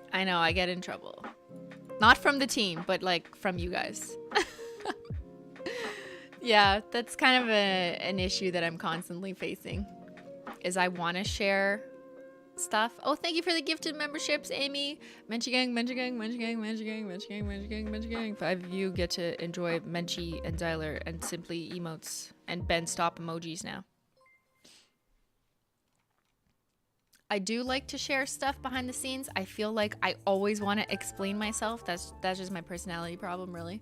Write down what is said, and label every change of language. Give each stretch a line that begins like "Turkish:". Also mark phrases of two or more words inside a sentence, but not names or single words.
English: I know, I get in trouble. Not from the team, but like from you guys. Yeah, that's kind of an issue that I'm constantly facing. Is I want to share stuff. Oh, thank you for the gifted memberships, Amy. Menchie gang, Menchie gang, Menchie gang, Menchie gang, Menchie gang, Menchie gang, Menchie gang. 5 of you get to enjoy Menchie and Zyler and simply emotes and Ben stop emojis now. I do like to share stuff behind the scenes. I feel like I always want to explain myself. That's just my personality problem, really.